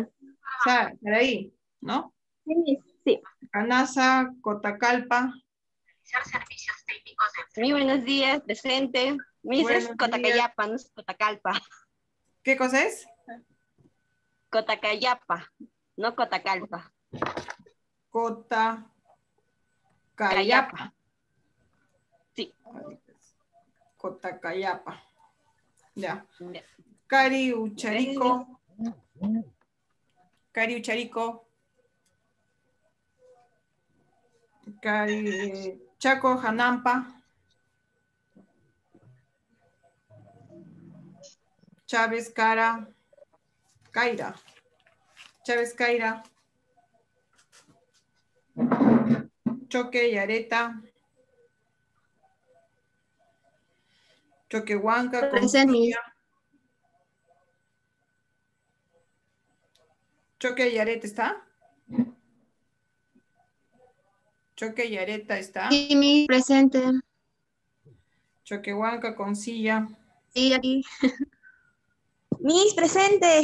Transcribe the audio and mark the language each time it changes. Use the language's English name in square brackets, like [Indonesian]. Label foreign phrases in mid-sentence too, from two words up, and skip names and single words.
[Spanish] O sea, por ahí, ¿no? Sí, Miss, sí. Canasa, Cotacalpa. Muy buenos días, presente. Miss, Buenos es días. Cotacayapa, no es Cotacalpa. ¿Qué cosa es? Cotacayapa, no Cotacalpa. Cotacayapa. Cayapa. Sí. Cotacayapa. Ya. Cari Ucharico. Cari Ucharico. Cari Chaco Hanampa. Chávez Caira. Chávez Caira. Choque Yareta. Choquehuanca. Presente, Miss. Choque Yareta está. Choque Yareta está. Sí, Miss. Presente. Choquehuanca con silla. Sí, aquí. Miss, presente.